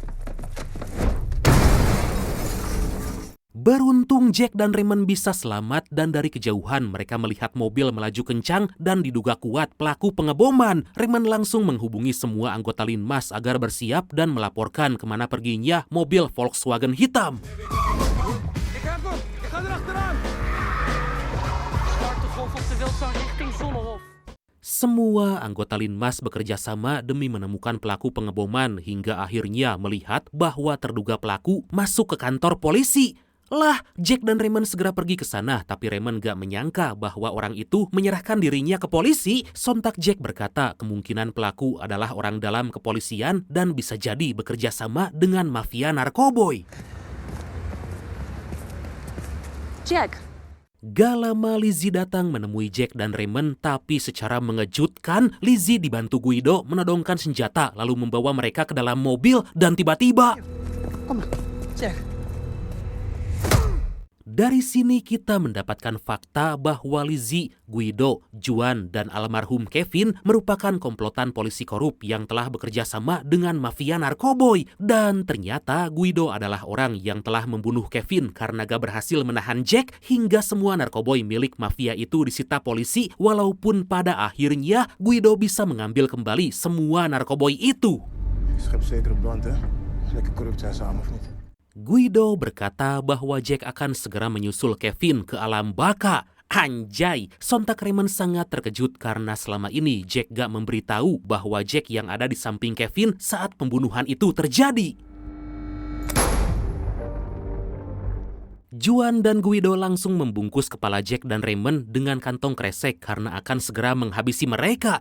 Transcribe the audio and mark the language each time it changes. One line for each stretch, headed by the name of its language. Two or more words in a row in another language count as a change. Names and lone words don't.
Indonesian: Beruntung Jack dan Raymond bisa selamat dan dari kejauhan mereka melihat mobil melaju kencang dan diduga kuat pelaku pengeboman. Raymond langsung menghubungi semua anggota Linmas agar bersiap dan melaporkan kemana perginya mobil Volkswagen hitam.
Dutch: Ik ga erachteraan. Start de golf op de Wildzang richting Zonnehof.
Indonesian: Semua anggota Linmas bekerja sama demi menemukan pelaku pengeboman hingga akhirnya melihat bahwa terduga pelaku masuk ke kantor polisi. Lah, Jack dan Raymond segera pergi ke sana, tapi Raymond gak menyangka bahwa orang itu menyerahkan dirinya ke polisi. Sontak Jack berkata kemungkinan pelaku adalah orang dalam kepolisian dan bisa jadi bekerja sama dengan mafia narkoboy. Jack. Gak lama Lizzie datang menemui Jack dan Raymond, tapi secara mengejutkan Lizzie dibantu Guido menodongkan senjata lalu membawa mereka ke dalam mobil dan tiba-tiba...
Dutch: Kom maar, Jack.
Indonesian: Dari sini kita mendapatkan fakta bahwa Lizzie, Guido, Juan, dan almarhum Kevin merupakan komplotan polisi korup yang telah bekerja sama dengan mafia narkoboy. Dan ternyata Guido adalah orang yang telah membunuh Kevin karena gak berhasil menahan Jack hingga semua narkoboy milik mafia itu disita polisi walaupun pada akhirnya Guido bisa mengambil kembali semua narkoboy itu.
Dutch: Schep zeker op band, hè? Lekker corrupt zijn samen, of niet?
Indonesian: Guido berkata bahwa Jack akan segera menyusul Kevin ke alam baka. Anjay, sontak Raymond sangat terkejut karena selama ini Jack gak memberitahu bahwa Jack yang ada di samping Kevin saat pembunuhan itu terjadi. Juan dan Guido langsung membungkus kepala Jack dan Raymond dengan kantong kresek karena akan segera menghabisi mereka.